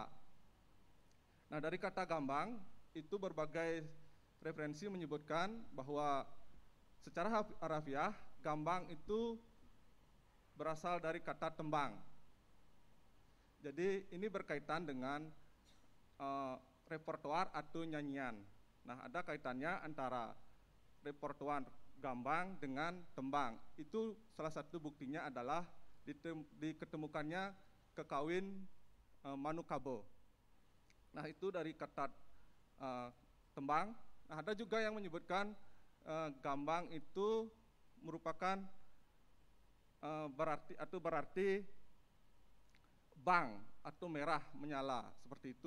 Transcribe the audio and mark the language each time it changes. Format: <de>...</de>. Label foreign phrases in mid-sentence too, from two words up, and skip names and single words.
<id>Nah, dari kata gambang itu berbagai referensi menyebutkan bahwa secara harafiah gambang itu berasal dari kata tembang. Jadi ini berkaitan dengan repertoar atau nyanyian. Nah, ada kaitannya antara repertoar gambang dengan tembang. Itu salah satu buktinya adalah diketemukannya kekawin Manukabo. Nah, itu dari kata tembang. Nah, ada juga yang menyebutkan gambang itu merupakan berarti bang atau merah menyala seperti itu.</id>